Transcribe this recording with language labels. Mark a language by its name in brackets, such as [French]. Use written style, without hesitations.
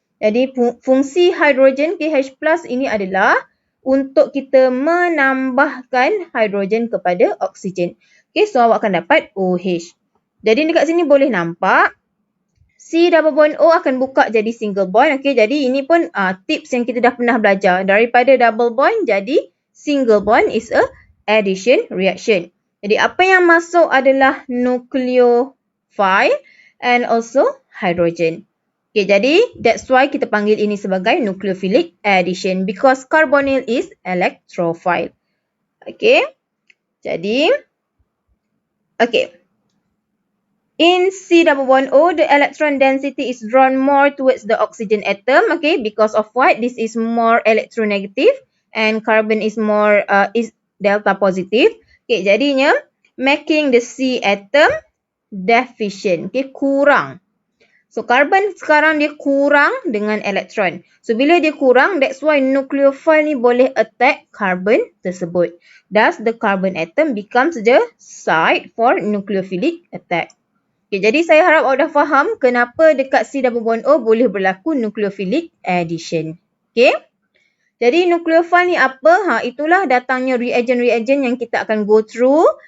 [Malay] Jadi fungsi hidrogen KH+ ini adalah untuk kita menambahkan hidrogen kepada oksigen. Okay, so awak akan dapat OH. Jadi dekat sini boleh nampak C double bond O akan buka jadi single bond. Okay, jadi ini pun tips yang kita dah pernah belajar. [English] Daripada double bond jadi single bond is a addition reaction. [Malay] Jadi apa yang masuk adalah [English] nucleophile and also hydrogen. Okay, jadi that's why [Malay] kita panggil ini sebagai [English] nucleophilic addition because carbonyl is electrophile. [Malay] Okay, jadi okay. [English] In C double bond O, the electron density is drawn more towards the oxygen atom. Okay, because of what? This is more electronegative and carbon is more is delta positive. Okay, jadinya making the C atom deficient. Okay, kurang. [Malay] So, carbon sekarang dia kurang dengan elektron. So, bila dia kurang, [English] that's why [Malay] nucleophile ni boleh attack carbon tersebut. [English] Thus, the carbon atom becomes the site for nucleophilic attack. [Malay] Okay, jadi saya harap awak dah faham kenapa dekat C double bond O boleh berlaku nucleophilic addition. Okay. Jadi nucleophile ni apa? Itulah datangnya reagent-reagent yang kita akan [English] go through.